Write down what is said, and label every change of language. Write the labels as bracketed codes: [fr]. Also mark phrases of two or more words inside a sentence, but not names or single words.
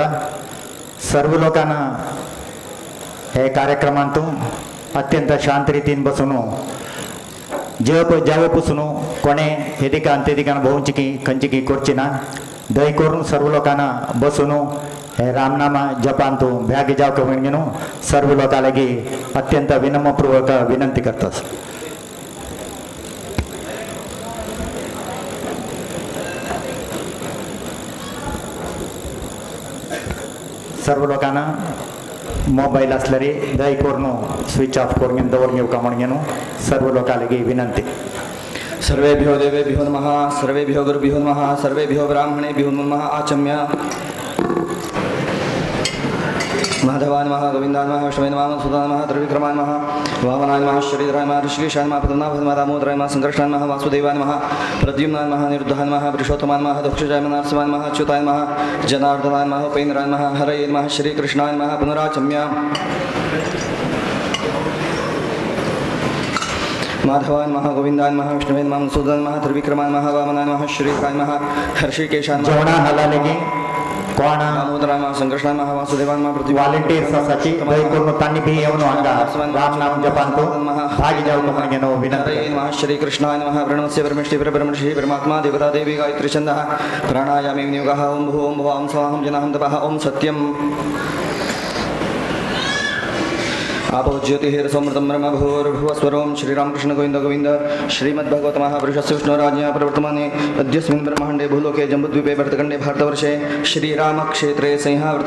[kok] सर्व लोकांना हे कार्यक्रमांतू अत्यंत शांत रितीन बसून जप जावपूसून कोणे हेदिकान तेदिकान भोवचिकी खंचिकी करची ना दय करून सर्व लोकांना बसून हे रामनाम जपांतू भ्यागी जाव का म्हणून सर्व लोकांलागी अत्यंत विनम्रपूर्वक विनंती करतोस. सर्व लोकांना मोबाईल असल्यारी दय करून [en] switch off [kok] करून दवर घेऊ का म्हणून सर्व लोकांलागी विनंती. [sa] सर्वेभ्यो देवेभ्यो नमः, सर्वेभ्यो गुरुभ्यो नमः, सर्वेभ्यो ब्राह्मणेभ्यो नमः. आचम्य माधवाय नमः, गोविन्दाय नमः, विष्णवे नमः, मधुसूदनाय नमः, त्रिविक्रमाय नमः, वामनाय नमः, श्रीधराय नमः, ऋषिकेशाय नमः, पद्मनाभाय नमः, दामोदराय नमः, संकर्षणाय नमः, वासुदेवाय नमः, प्रद्युम्नाय नमः, निरुद्धाय नमः, पुरुषोत्तमाय नमः, दक्षजाय नमः, नरसिंहाय नमः, अच्युताय नमः, जनार्दनाय नमः, उपेन्द्राय नमः, हरये नमः, श्रीकृष्णाय नमः. पुनराचम्य माधवाय नमः, गोविन्दाय नमः, विष्णवे नमः, मधुसूदनाय नमः, त्रिविक्रमाय नमः, वामनाय नमः, श्रीधराय नमः, ऋषिकेशाय नमः, [kok] जेवणा हालालेगी कोण [sa] दामोदराय नमः, संकर्षणाय नमः, वासुदेवाय नमः, [kok] वालेंटियर्स असाची दय करून तांणी भी येऊन अंगा रामनाम जपांतू भागी जाव का म्हणून विनंती. [sa] हरे नमः, श्रीकृष्णाय नमः. प्रणवस्य परमेष्टि परब्रह्मणि परमात्मा देवता देवी गायत्री छन्दः प्राणायामे विनियोगः. ओम भुवः ओम भुवः ओम स्वाहं जनाहं तपः. ओम सत्यम् आपो ज्योतिर्समृतं ब्रह्म भूर्भुवस्वरों. श्रीरामकृष्ण गोविंद गोविंद. श्रीमद्भगवत महापुरुषस्य विष्णुराज्ञया प्रवर्तमाने अद्यस्मिन् ब्रह्माण्डे भूलोके जम्बुद्वीपे भरतखण्डे भारतवर्षे श्रीरामक्षेत्रे संहावर्ते